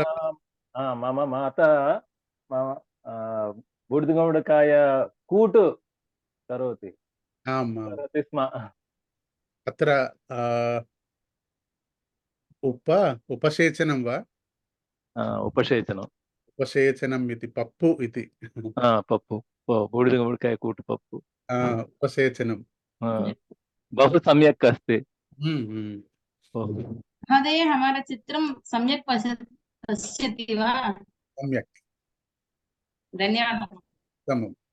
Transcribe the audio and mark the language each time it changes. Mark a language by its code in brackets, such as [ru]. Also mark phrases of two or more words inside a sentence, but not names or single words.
[sa] మమ మాత [te] బూడిద గుమ్మడికాయ కూటు [sa] కరోతి స్మ. అత్ర ఉపసేచనం వా? ఉపసేచనం. [te] ఉపసేచనం ఇది పప్పు ఇది. పప్పు, బూడిద గుమ్మడికాయ కూటు పప్పు. [sa] ఉపసేచనం बहु सम्यक् अस्ति. महोदय हमारा चित्रम सम्यक पश्यति वा? सम्यक्. धन्यवादः. उत्तमम्.